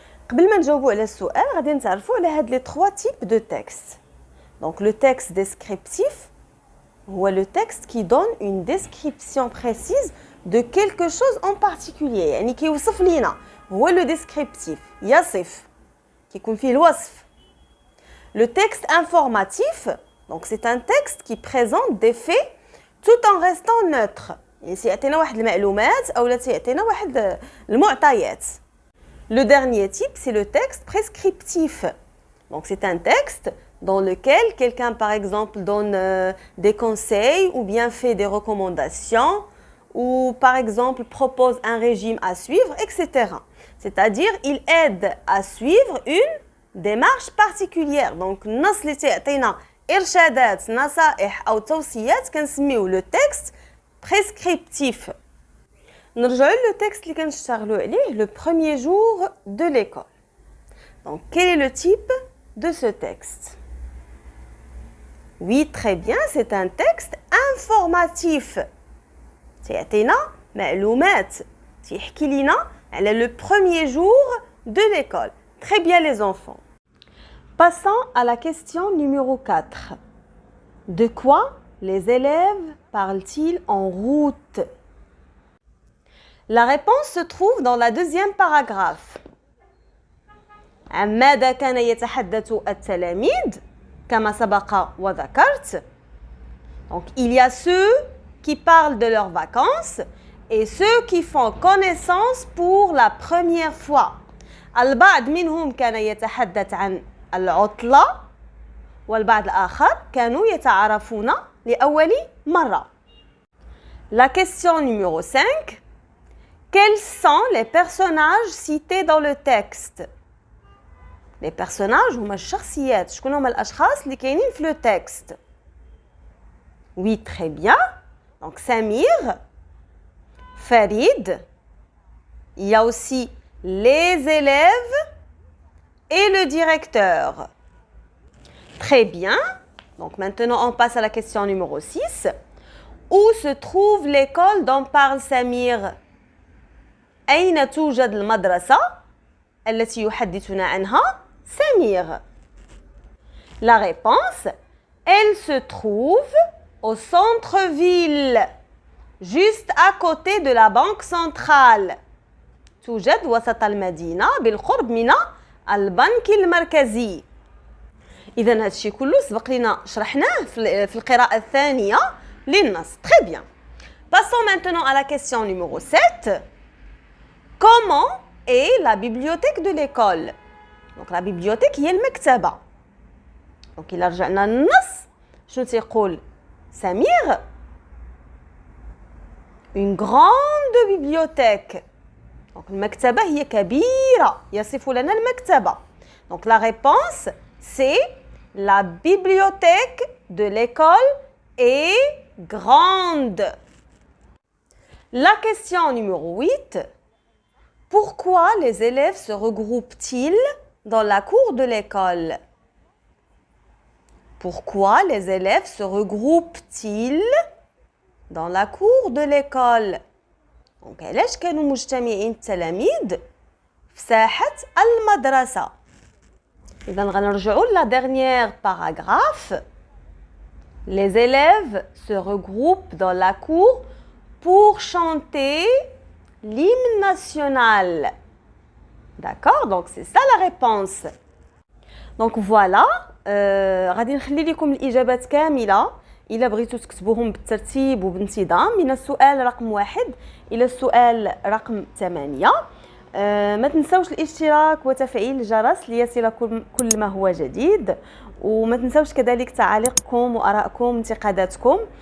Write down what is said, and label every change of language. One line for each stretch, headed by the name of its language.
Arabic: قبل ما نجاوبوا على السؤال غادي نتعرفوا على هاد لي
French: 3 types de texte. Donc le texte descriptif
Arabic: هو
French: le texte qui donne une description précise de quelque chose en particulier.
Arabic: يعني كيوصف لينا هو
French: le descriptif
Arabic: يصف كيكون فيه الوصف.
French: Le texte informatif, donc c'est un texte qui présente des faits tout en restant neutre.
Arabic: يعني سيعطينا واحد المعلومات أو لا سيعطينا واحد المعطيات.
French: Le dernier type, c'est le texte prescriptif. Donc c'est un texte dans lequel quelqu'un, par exemple, donne des conseils ou bien fait des recommandations ou, par exemple, propose un régime à suivre, etc. C'est-à-dire, il aide à suivre une démarche particulière.
Arabic: Donc, النص اللي تعطينا إرشادات نصائح أو توصيات كنسميوه
French: le texte prescriptif.
Arabic: نرجعوا
French: le texte
Arabic: اللي كنشتغلوا عليه
French: le premier jour de l'école. Donc, quel est le type de ce texte? Oui, très bien, c'est un texte informatif.
Arabic: تيعطينا معلومات تيحكي لينا على
French: le premier jour de l'école. Très bien les enfants. Passons à la question numéro 4. De quoi les élèves parlent-ils en route? La réponse se trouve dans la deuxième paragraphe.
Arabic: عن ماذا كان يتحدث التلاميذ كما سبق وذكرت.
French: Donc il y a ceux qui parlent de leurs vacances et ceux qui font connaissance pour la première fois.
Arabic: البعض منهم كان يتحدث عن العطلة والبعض الآخر كانوا يتعرفون لأول مرة.
French: La question numéro 5. Quels sont les personnages cités dans le texte? Les personnages
Arabic: هما الشخصيات. شكون هما الأشخاص اللي كاينين في
French: le texte? Oui, très bien. Donc Samir, Farid. Il y a aussi les élèves et le directeur. Très bien. Donc maintenant, on passe à la question numéro 6. Où se trouve l'école dont parle Samir?
Arabic: أين توجد المدرسة التي يحدثنا عنها Samir?
French: La réponse, elle se trouve au centre-ville, juste à côté de la banque centrale.
Arabic: توجد وسط المدينة بالقرب من البنك المركزي. إذا هذا الشيء كله سبق لنا شرحناه في القراءة الثانية للنص.
French: Très bien. Passons maintenant à la question numéro 7. Comment est la bibliothèque de l'école? Donc la bibliothèque
Arabic: هي المكتبة. Donc إلا رجعنا للنص شنو تيقول سمير؟
French: Une grande bibliothèque.
Arabic: Donc المكتبة هي كبيرة يصف لنا المكتبة.
French: Donc la réponse c'est la bibliothèque de l'école est grande. La question numéro 8. Pourquoi les élèves se regroupent-ils dans la cour de l'école? Pourquoi les élèves se regroupent-ils dans la cour de l'école?
Arabic: Donc, علاش كانوا مجتمعين التلاميذ في ساحة المدرسة؟ إذا غنرجعوا
French: la dernière paragraphe. Les élèves se regroupent dans la cour pour chanter l'hymne national. D'accord? Donc c'est ça la réponse. Donc voilà,
Arabic: غادي نخلي لكم الإجابات كاملة إلا بغيتوا تكتبوهم بالترتيب وبانتظام من السؤال رقم 1 إلى السؤال رقم 8. ما تنسوش الاشتراك وتفعيل الجرس ليصلكم كل ما هو جديد، وما تنسوش كذلك تعاليقكم وآرائكم وانتقاداتكم.